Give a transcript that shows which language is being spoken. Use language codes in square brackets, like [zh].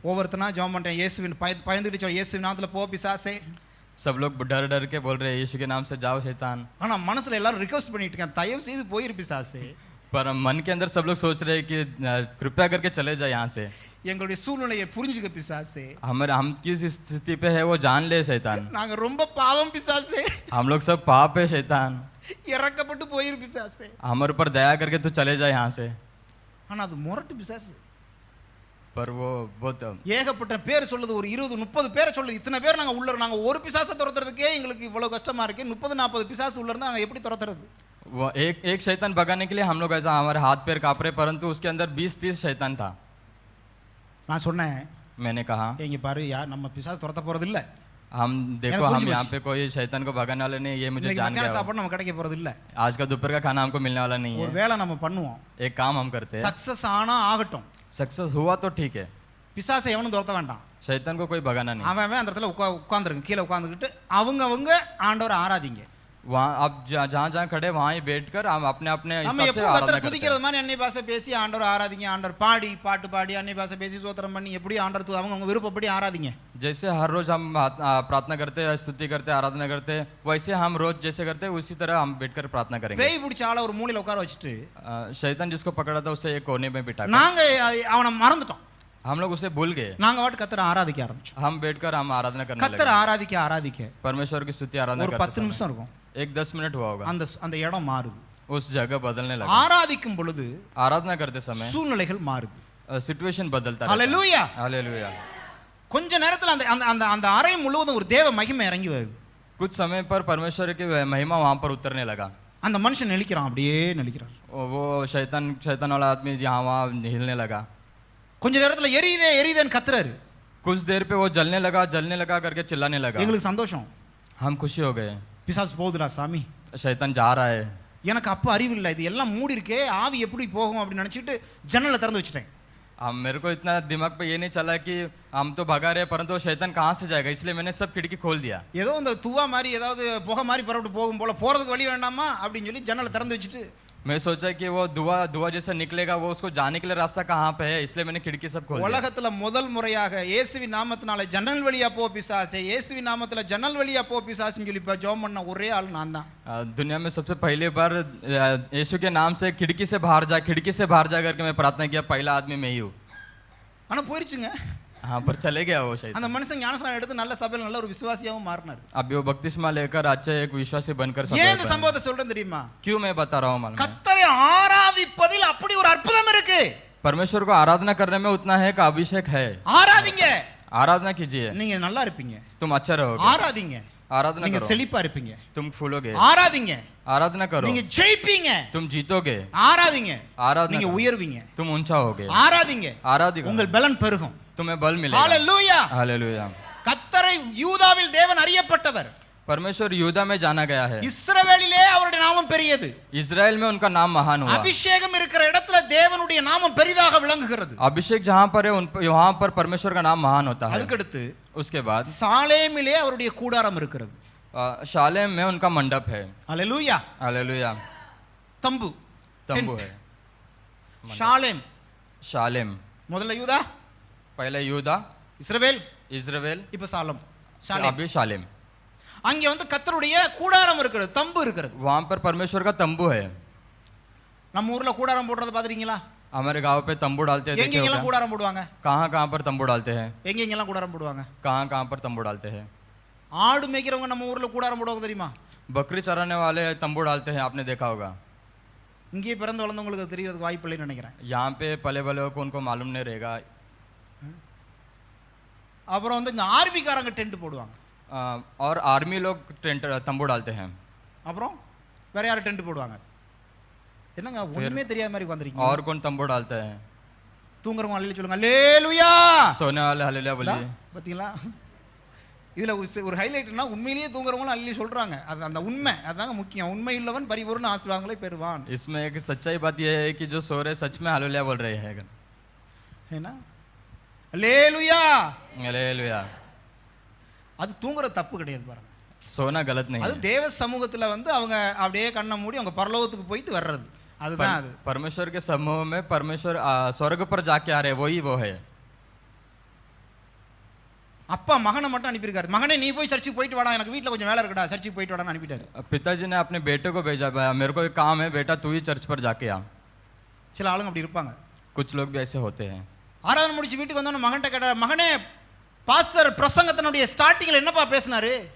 [ta] ஒவ்வொருத்தனா ஜெபம் பண்றேன், இயேசுவின் பயந்துட்டு சொல்ல இயேசுவின் நாமத்துல போ பிசாசே. [hi] सब लोग डर डर के बोल रहे हैं यीशु के नाम से जाओ शैतान। [ta] ஆனா மனசுல எல்லாரும் ரிக்வெஸ்ட் பண்ணிட்டு இருக்காங்க, தயவு செய்து போயிரு பிசாசே. [hi] पर मन के अंदर सब लोग सोच रहे हैं कि कृपया करके चले जाए यहाँ से। [ta] எங்களுடைய சூழ்நிலையை புரிஞ்சுக்க பிசாசே. [hi] हम किस स्थिति पे है वो जान ले शैतान। [ta] நாங்க ரொம்ப பாவம் பிசாசே. [hi] हम लोग सब पाप है शैतान, [ta] இறக்கப்பட்டு போயிரு பிசாசே. [hi] हमारे ऊपर दया करके तू चले जाए यहाँ से। [ta] ஆனா அது முரட்டு பிசாசு. [hi] पर वो बहुत [ta] ஏகப்பட்ட பேர் சொல்லுது, ஒரு 20-30 பேரை சொல்லுது. இத்தனை பேர் நாங்க ஒரு பிசாசை துரத்துறதுக்கே எங்களுக்கு இவ்வளவு கஷ்டமா இருக்கு, 30-40 பிசாசு உள்ள இருந்தா நாங்க எப்படி துரத்துறது? [hi] वो एक शैतान भगाने के लिए हम लोग ऐसा हमारे हाथ पैर कांप रहे, परंतु उसके अंदर 20-30 शैतान था। [ta] நான் சொன்னேன், [hi] मैंने कहा [ta] இங்க பாரு யார் நம்ம பிசாசு துரத்த போறது இல்ல. [hi] हम देखो कुछ हम भी यहाँ पे कोई शैतान को भगाने वाले नहीं, ये मुझे [ta] இன்னைக்கு [hi] जान [ta] மத்தியான [hi] गया। [ta] சாப்பாடு நம்ம கிடைக்க போறது இல்ல. [hi] आज का दोपहर का खाना हमको मिलने वाला नहीं [ta] ஒரு [hi] है। [ta] வேளை நம்ம பண்ணுவோம், [hi] एक काम हम करते हैं, [ta] சக்சஸ் ஆனா ஆகட்டும். [hi] सक्सेस हुआ तो ठीक है, [ta] பிசாசை எவனும் துரத்த வேண்டாம். [hi] शैतान को कोई भगाना नहीं। [ta] அவன் அந்த இடத்துல உட்காந்துருங்க, கீழே உட்காந்துக்கிட்டு அவங்க ஆண்டவரை ஆராதிங்க. [hi] वहाँ आप जहाँ जहाँ खड़े वहाँ ही बैठकर हम अपने अपने [ta] நம்ம [hi] हिसाब से [ta] எப்பவும் [hi] आराधना [ta] கத்தரை [hi] करते हैं [ta] துதிக்கிறது மாதிரி அன்னை பாஷை பேசி ஆண்டவர் ஆராதிங்க, ஆண்டவர் பாடி பாட்டு பாடி அன்னை பாஷை பேசி சோத்திரம் பண்ணி எப்படி ஆண்டவர் அவங்க விருப்பப்படி ஆராதிங்க. [hi] जैसे हर रोज हम प्रार्थना करते हैं, स्तुति करते हैं, आराधना करते हैं, वैसे हम रोज जैसे करते हैं उसी तरह हम बैठकर प्रार्थना करेंगे। [ta] பேய் பிடிச்ச ஆளை ஒரு மூலையில உட்கார வச்சுட்டு [hi] शैतान जिसको पकड़ा था उसे एक कोने में बिठा [ta] நாங்க அவனை மறந்துட்டோம். [hi] हम लोग उसे भूल गए, [ta] நாங்க வாட்டு கத்தரை ஆராதிக்க ஆரம்பிச்சோம். [hi] हम बैठकर हम आराधना करने [ta] கத்தரை [hi] लगे, [ta] ஆராதிக்க ஆராதிக்க [hi] परमेश्वर की स्तुति आराधना [ta] ஒரு [hi] करते [ta] 10 நிமிஷம் இருக்கும், [hi] समय एक 10 मिनट हुआ होगा, [ta] அந்த அந்த இடம் மாறுது. [hi] उस जगह बदलने लगा। [ta] ஆராதிக்கும் பொழுது [hi] आराधना करते समय [ta] சூழ்நிலைகள் மாறுது. [hi] सिचुएशन बदलता रहता है। [ta] ஹalleluya. [hi] हालेलुया। [ta] கொஞ்ச நேரத்துல அந்த அந்த அந்த அந்த அறை முழுவதும் ஒரு தேவ மகிமை இறங்கி வருது. [hi] कुछ समय पर परमेश्वर की महिमा वहां पर उतरने लगा। [ta] அந்த மனுஷன் நெளிக்கிறான், அப்படியே நெளிக்கிறான். [hi] वो शैतान वाला आदमी यहाँ वहाँ हिलने लगा। [ta] கொஞ்ச நேரத்துல எரியுதே எரியுதேன்னு கத்துறாரு. [hi] कुछ देर पे वो जलने लगा करके चिल्लाने लगा। [ta] எங்களுக்கு சந்தோஷம், [hi] हम खुशी हो गए, [ta] பிசாசு போகுதுடா சாமி. [hi] शैतान जा रहा है। [ta] எனக்கு அப்ப அறிவு இல்லை, இது எல்லாம் மூடி இருக்கே, ஆவி எப்படி போகும் அப்படின்னு நினைச்சிட்டு ஜன்னலை திறந்து வச்சுட்டேன். [hi] मेरे को इतना दिमाग पे ये नहीं चला कि हम तो भगा रहे हैं, परंतु वो शैतान कहाँ से जाएगा, इसलिए मैंने सब खिड़की खोल दिया। [ta] ஏதோ இந்த துவா மாதிரி ஏதாவது புகை மாதிரி பரவிட்டு போகும் போல போறதுக்கு வழி வேண்டாமா அப்படின்னு சொல்லி ஜன்னலை திறந்து வச்சுட்டு [hi] मैं सोचा कि वो धुआं जैसा निकलेगा, वो उसको जाने के लिए रास्ता कहाँ पे है, इसलिए मैंने खिड़की सब खोल दिया। [ta] உலகத்துல முதல் முறையாக இயேசுவின் நாமத்தினால ஜன்னல் வழியா போ பிசாசே, இயேசுவின் நாமத்துல ஜன்னல் வழியா போ பிசாசுன்னு சொல்லி ஜெபம் பண்ண ஒரே ஆள் நான் தான்। [hi] दुनिया में सबसे पहली बार यीशु के नाम से खिड़की से बाहर जा करके मैं प्रार्थना किया, पहला आदमी मैं ही हूँ। [ta] ஆனா போயிருச்சுங்க, [hi] हाँ पर चले गया वो शैतान। [ta] அந்த மனுஷன் ஞானஸ்நானம் எடுத்து நல்ல சபையில நல்ல ஒரு விசுவாசியாவும் மாறினார். [hi] अभी वो बपतिस्मा लेकर अच्छे एक विश्वासी बनकर सब [ta] ஏன் இந்த சம்பவத்தை சொல்றேன் தெரியுமா? [hi] क्यों मैं बता रहा हूँ मालूम है? [ta] கர்த்தரை ஆராதிப்பதில் அப்படி ஒரு அற்புதம் இருக்கு. [hi] परमेश्वर को आराधना करने में उतना है कि अभिषेक है। [ta] ஆராதிங்க, [hi] आराधना कीजिए, [ta] நீங்க நல்லா இருப்பீங்க. [hi] तुम अच्छा रहोगे। [ta] ஆராதிங்க, [hi] आराधना [ta] நீங்க [hi] करो, [ta] செழிப்பா இருப்பீங்க. [hi] तुम फूलोगे। [ta] ஆராதிங்க, [hi] आराधना करो, [ta] நீங்க ஜெயிப்பீங்க. [hi] तुम जीतोगे। [ta] ஆராதிங்க, [hi] आराधना [ta] நீங்க [hi] करो, [ta] உயர்வீங்க. [hi] तुम ऊंचा होगे। [ta] ஆராதிங்க, [hi] आराधिक [ta] உங்கள் பலன் பெருகும். [hi] तुम्हें बल मिलेगा। [ta] ஹalleluya. [hi] हालेलुया। [ta] கர்த்தரை யூதாவில் தேவன் அறியப்பட்டவர், [hi] परमेश्वर यूदा में जाना गया है, [ta] இஸ்ரவேலிலே அவருடைய நாமம் பெரியது. [hi] इजराइल में उनका नाम महान हुआ। [ta] அபிஷேகம் இருக்கிற இடத்துல தேவனுடைய நாமம் பெரிதாக விளங்குகிறது. [hi] अभिषेक जहाँ पर है वहाँ पर परमेश्वर का नाम महान होता है। [ta] அதுக்கு அடுத்து [hi] उसके बाद [ta] சாலேமிலே அவருடைய கூடாரம் இருக்கிறது. [hi] शालेम में उनका मंडप है। [ta] ஹalleluya. [hi] हालेलुया। [ta] தம்பு [hi] तंबू है। [ta] ஷாலேம் [hi] शालेम [ta] முதல்ல யூதா, [hi] पहले यूदा, [ta] இஸ்ரவேல், [hi] इजराइल, [ta] இப்ப சாலம் ஷாலேம். [hi] अभी शालेम। [ta] அங்க வந்து கர்த்தருடைய கூடாரம் இருக்கிறது, தம்பு இருக்கிறது. [hi] वहाँ पर परमेश्वर का तंबू है। [ta] நம்ம ஊர்ல கூடாரம் போடுறத பாத்துறீங்களா? [hi] हमारे गांव पे तंबू डालते हैं, देखे हो [ta] எங்கெங்கெல்லாம் [hi] क्या? [ta] கூடாரம் போடுவாங்க? [hi] कहाँ पर तंबू डालते हैं? [ta] எங்கெங்கெல்லாம் கூடாரம் போடுவாங்க? [hi] कहाँ पर तंबू डालते हैं? [ta] ஆடு மேய்க்கிறவங்க நம்ம ஊர்ல கூடாரம் போடுவாங்க தெரியுமா? [hi] बकरी चराने वाले तंबू डालते हैं, आपने देखा होगा। [ta] இங்கே பிறந்து வளர்ந்தவங்களுக்கு அது தெரியறதுக்கு வாய்ப்பு இல்லைன்னு நினைக்கிறேன். [hi] यहाँ पे पले बले को उनको मालूम नहीं रहेगा। [ta] அப்புறம் வந்து இந்த ஆர்மி காரங்க டென்ட் போடுவாங்க. [hi] और आर्मी लोग टेंट तंबू डालते हैं। [ta] அப்புறம் வேற யாரும் டென்ட் போடுவாங்க? என்னங்க ஒண்ணுமே தெரியாத மாதிரி வந்திருக்கீங்க. [hi] और कौन तंबू डालते हैं? [ta] தூங்குறவங்க அல்லேலூயா சொல்லுங்க, அல்லேலூயா. [hi] सोने वाले हालेलुया बोलिए। [ta] பாத்தீங்களா? இதுல ஒரு ஹைலைட்னா உண்மையிலேயே தூங்குறவங்களும் அல்லேலூயா சொல்றாங்க. அது அந்த உண்மை, அதாங்க முக்கியம். உண்மை உள்ளவன் பரிபூர்ண ஆசீர்வாதங்களை பெறுவான். [hi] इसमें एक सच्चाई बात यह है कि जो सो रहे सच में हालेलुया बोल रहे हैं। है ना? அல்லேலூயா. हालेलुया। [ta] அது தூங்குற தப்பு கிடையாது பாருங்க. [hi] सोना गलत नहीं [ta] அது [hi] है। [ta] தேவ சமூகத்துல வந்து அவங்க அப்படியே கண்ணை மூடி அவங்க பரலோகத்துக்கு போயிட்டு வர்றது, அதுதான் அது. [hi] परमेश्वर के समूह में परमेश्वर स्वर्ग पर जाके आ रहे, वही वो है। [ta] அப்பா மகனை மட்டும் அனுப்பியிருக்காரு, மகனே நீ போய் சர்ச்சுக்கு போயிட்டு வாடா, எனக்கு வீட்டில் கொஞ்சம் வேலை இருக்குடா, சர்ச்சுக்கு போயிட்டு வாடான்னு அனுப்பிட்டாரு. [hi] पिताजी ने अपने बेटे को भेजा, मेरे को एक काम है बेटा, तू ही चर्च पर जाके आ। [ta] சில ஆளுங்க அப்படி இருப்பாங்க. [hi] कुछ लोग भी ऐसे होते हैं। [ta] ஆராதனை முடிச்சு வீட்டுக்கு வந்தோன்னு மகன்கிட்ட கேட்டார், மகனே பாஸ்டர் பிரசங்கத்தினுடைய ஸ்டார்டிங்ல என்னப்பா பேசினாரு?